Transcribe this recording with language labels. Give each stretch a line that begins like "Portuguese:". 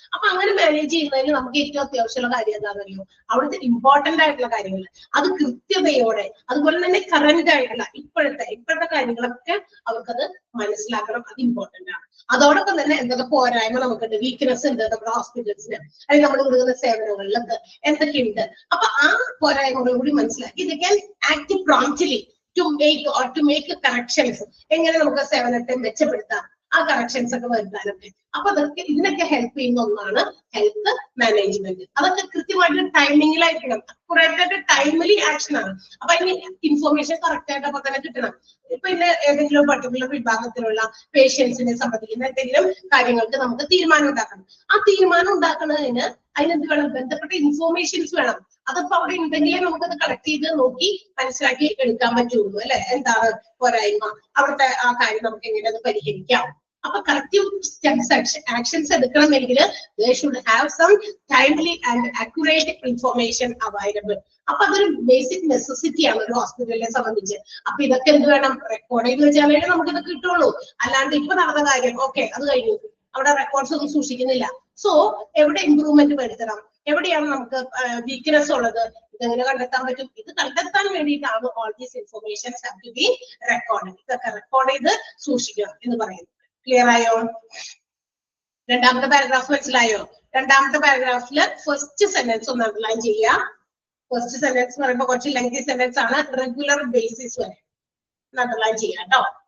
Malayalam: അപ്പൊ അങ്ങനെ മാനേജ് ചെയ്യുന്നതിന് നമുക്ക് ഏറ്റവും അത്യാവശ്യമുള്ള കാര്യം എന്താണെന്നറിയോ? അവിടുത്തെ ഇമ്പോർട്ടന്റ് ആയിട്ടുള്ള കാര്യങ്ങൾ അത് കൃത്യതയോടെ, അതുപോലെ തന്നെ കറന്റ് ആയിട്ടുള്ള ഇപ്പോഴത്തെ കാര്യങ്ങളൊക്കെ അവർക്കത് മനസ്സിലാക്കണം. അത് ഇമ്പോർട്ടന്റ് ആണ്. അതോടൊപ്പം തന്നെ എന്തൊക്കെ പോരായ്മ നമുക്കുണ്ട്, വീക്ക്നെസ് ഉണ്ട് നമ്മുടെ ഹോസ്പിറ്റൽസിന്, അല്ലെങ്കിൽ നമ്മൾ കൊടുക്കുന്ന സേവനങ്ങളിലൊക്കെ എന്തൊക്കെയുണ്ട്. അപ്പൊ ആ പോരായ്മകൾ കൂടി മനസ്സിലാക്കി
English: they can act promptly to make corrections.
Malayalam: എങ്ങനെ നമുക്ക് സേവനത്തെ മെച്ചപ്പെടുത്താം, ആ കറക്ഷൻസ് ഒക്കെ വരുത്താനൊക്കെ. അപ്പൊ അതൊക്കെ ഇതിനൊക്കെ ഹെൽപ്പ് ചെയ്യുന്ന ഒന്നാണ് ഹെൽത്ത് മാനേജ്മെന്റ്. അതൊക്കെ കൃത്യമായിട്ട് ടൈമിങ്ങിലായിരിക്കണം, അക്യുറേറ്റ് ആയിട്ട് ടൈംലി ആക്ഷൻ ആണ്. അപ്പൊ അതിന് ഇൻഫോർമേഷൻ കറക്റ്റ് ആയിട്ട് അപ്പൊ തന്നെ കിട്ടണം. ഇപ്പൊ ഇന്ന് ഏതെങ്കിലും പർട്ടിക്കുലർ വിഭാഗത്തിലുള്ള പേഷ്യൻസിനെ സംബന്ധിക്കുന്ന എന്തെങ്കിലും കാര്യങ്ങൾക്ക് നമുക്ക് തീരുമാനം ഉണ്ടാക്കണം. ആ തീരുമാനം ഉണ്ടാക്കുന്നതിന് അതിനെന്ത് വേണം? ബന്ധപ്പെട്ട ഇൻഫോർമേഷൻസ് വേണം. അതിപ്പോ അവിടെ ഉണ്ടെങ്കിലേ നമുക്കത് കളക്ട് ചെയ്ത് നോക്കി മനസ്സിലാക്കി എടുക്കാൻ പറ്റുള്ളൂ, അല്ലെ? എന്താണ് പോരായ്മ, അവിടുത്തെ ആ കാര്യം നമുക്ക് എങ്ങനെ അത് പരിഹരിക്കാം. അപ്പൊ കറക്റ്റീവ് സ്റ്റെപ്സ് ആക്ഷൻസ് എടുക്കണമെങ്കിൽ
English: they should have some timely and accurate information available.
Malayalam: അപ്പൊ അതൊരു ബേസിക് നെസസിറ്റി ആണ് ഒരു ഹോസ്പിറ്റലിനെ സംബന്ധിച്ച്. അപ്പൊ ഇതൊക്കെ എന്ത് വേണം? റെക്കോർഡ് ചെയ്ത് വെച്ചാലേ നമുക്ക് ഇത് കിട്ടുള്ളൂ. അല്ലാണ്ട് ഇപ്പൊ നടന്ന കാര്യം ഓക്കെ അത് കഴിഞ്ഞു, അവിടെ റെക്കോർഡ്സ് ഒന്നും സൂക്ഷിക്കുന്നില്ല. സോ എവിടെ ഇംപ്രൂവ്മെന്റ് വരുത്തണം, എവിടെയാണ് നമുക്ക് വീക്ക്നെസ് ഉള്ളത്, ഇതെങ്ങനെ കണ്ടെത്താൻ പറ്റും? ഇത് കണ്ടെത്താൻ വേണ്ടിയിട്ടാണ്
English: all these informations have to be recorded.
Malayalam: ഇതൊക്കെ റെക്കോർഡ് ചെയ്ത് സൂക്ഷിക്കണം എന്ന് പറയുന്നത്. ക്ലിയർ ആയോ? രണ്ടാമത്തെ പാരഗ്രാഫ് മനസ്സിലായോ? രണ്ടാമത്തെ പാരഗ്രാഫില് ഫസ്റ്റ് സെന്റൻസ് ഒന്ന് അണ്ടർലൈൻ ചെയ്യുക. ഫസ്റ്റ് സെന്റൻസ് എന്ന് പറയുമ്പോൾ കുറച്ച് ലെങ്തി സെന്റൻസ് ആണ്. റെഗുലർ ബേസിസ് വരെ അണ്ടർലൈൻ ചെയ്യാം കേട്ടോ.